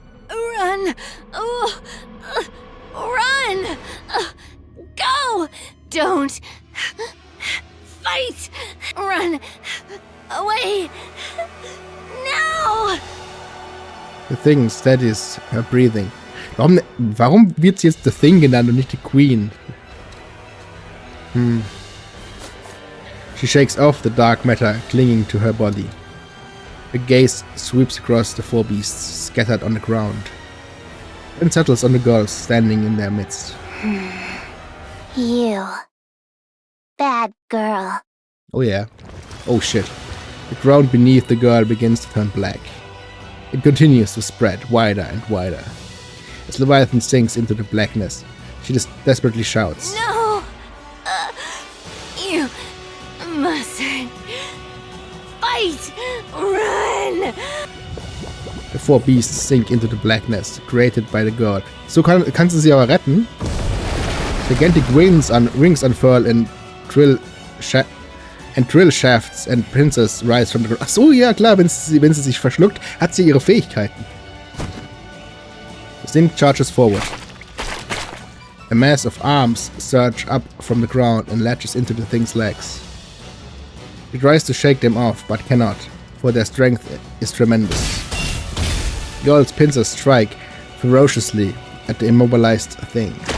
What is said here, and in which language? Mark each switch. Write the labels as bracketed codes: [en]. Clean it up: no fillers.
[en] Run! Run! Go! Don't fight! Run away! Now! The Thing steadies her breathing. [de] Warum wird sie jetzt The Thing genannt und nicht die Queen? [en] She shakes off the dark matter clinging to her body. Her gaze sweeps across the four beasts scattered on the ground, and settles on the girl standing in their midst. You. Bad girl. Oh yeah. Oh shit. The ground beneath the girl begins to turn black. It continues to spread wider and wider. As Leviathan sinks into the blackness, she desperately shouts. No! You mustn't fight! Run! The four beasts sink into the blackness created by the god. [de] So kannst du sie aber retten. [en] Gigantic rings unfurl and drill shafts and pincers rise from the ground. [de] Ach so, ja klar, wenn sie sich verschluckt, hat sie ihre Fähigkeiten. [en] The thing charges forward. A mass of arms surge up from the ground and latches into the thing's legs. It tries to shake them off, but cannot, for their strength is tremendous. Girl's pincers strike ferociously at the immobilized thing.